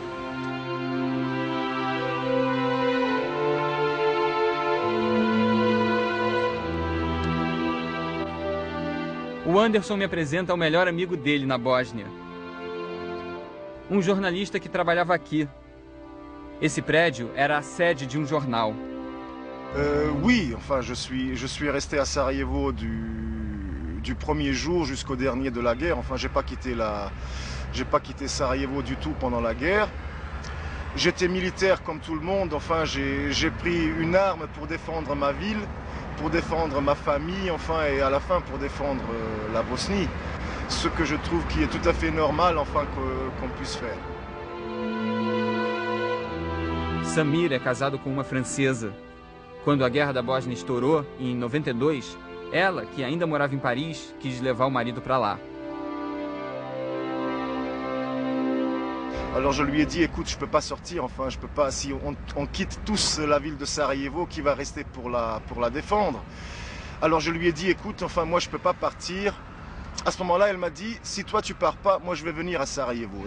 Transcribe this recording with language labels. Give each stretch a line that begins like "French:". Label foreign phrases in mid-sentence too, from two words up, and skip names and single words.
Portuguese: O Anderson me apresenta ao melhor amigo dele na Bósnia. Um jornalista que trabalhava aqui. Esse prédio era a sede de um jornal.
French: Oui, enfin je suis resté à Sarajevo du premier jour jusqu'au dernier de la guerre. Enfin j'ai pas quitté Sarajevo du tout pendant la guerre. J'étais militaire comme tout le monde. Enfin j'ai pris une arme pour défendre ma ville, pour défendre ma famille, enfin, et à la fin pour défendre la Bosnie. Ce que je trouve qui est tout à fait normal, enfin, qu'on puisse faire.
Portuguese: Samir é casado com uma francesa. Quando a Guerra da Bósnia estourou, em 92, ela, que ainda morava em Paris, quis levar o marido para lá.
French: Alors je lui ai dit, écoute, je peux pas sortir, enfin je peux pas, si on quitte tous la ville de Sarajevo, qui va rester pour la défendre. Alors je lui ai dit, écoute, enfin moi je peux pas partir. À ce moment-là, elle m'a dit, si toi tu pars pas, moi je vais venir à Sarajevo.